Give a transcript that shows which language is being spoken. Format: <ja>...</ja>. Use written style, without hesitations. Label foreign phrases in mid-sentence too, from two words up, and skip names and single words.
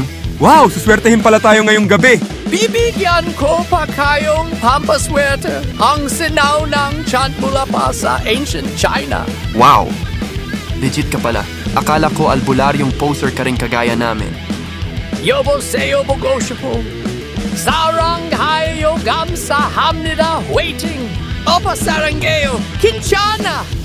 <tl>Wow, suswertehin pala tayo ngayong gabi. Bibigyan ko pa kayong pampaswerte ang sinaw ng chant mula pa sa</tl> <en>ancient China.</en> <tl>Wow! Legit ka pala. Akala ko albularyong poser ka rin kagaya namin.</tl> <ko>여보세요 보고 싶어. 사랑하여 감사합니다. waiting. 오빠 사랑해요. 괜찮아.</ko>